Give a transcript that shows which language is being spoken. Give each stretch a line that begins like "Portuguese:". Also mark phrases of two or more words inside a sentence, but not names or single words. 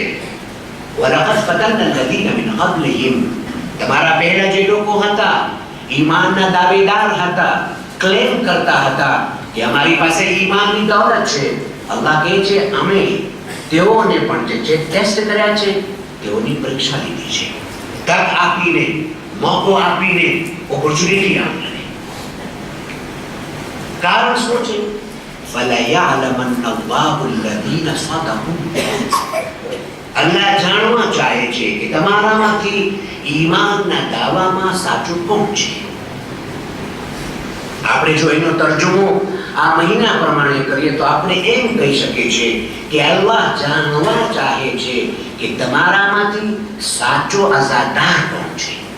Arabic: ولقد فتنا الذين من قبلهم,
Gujarati: તમારા પહેલા જે લોકો હતા, ઈમાનના દાવેદાર હતા, ક્લેમ કરતા હતા કે અમારી પાસે ઈમાનની દૌલત છે, અલ્લાહ કહે છે અમે તેઓને પણ જે છે ટેસ્ટ કર્યા છે, તેઓની પરીક્ષા લીધી છે, તક આપીને, મોકો આપીને, ઓપોર્ચ્યુનિટી આપીને. કારણ શું છે?
Arabic: فَلَيَعْلَمَنَّ اللَّهُ الَّذِينَ صَدَقُوا.
Gujarati: અલ્લાહ જાણવા ચાહે છે કે તમારામાંથી ઈમાનના દાવામાં સાચું કોણ છે. આપણે જો એનો તર્જુમો આ મહિના પ્રમાણે કરીએ તો આપણે એમ કહી શકીએ છીએ કે અલ્લાહ જાણવા ચાહે છે કે તમારામાંથી સાચો અઝાદાર કોણ છે.